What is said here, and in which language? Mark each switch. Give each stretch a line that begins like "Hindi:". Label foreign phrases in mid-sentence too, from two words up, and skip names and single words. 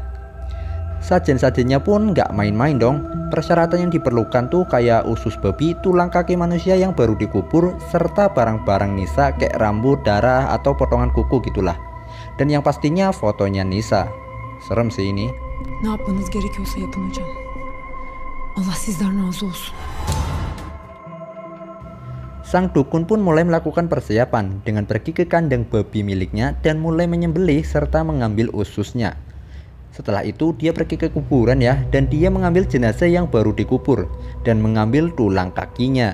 Indonesian: Sajen-sajennya pun nggak main-main dong. Persyaratan yang diperlukan tuh kayak usus babi, tulang kaki manusia yang baru dikubur, serta barang-barang Nisa kayak rambut, darah, atau potongan kuku gitulah. Dan yang pastinya fotonya Nisa. Serem sih ini.
Turkish: Ne yapmanız gerekiyorsa yapın hocam. Allah sizden razı olsun.
Indonesian: Sang dukun pun mulai melakukan persiapan dengan pergi ke kandang babi miliknya dan mulai menyembelih serta mengambil ususnya. Setelah itu dia pergi ke kuburan ya, dan dia mengambil jenazah yang baru dikubur dan mengambil tulang kakinya.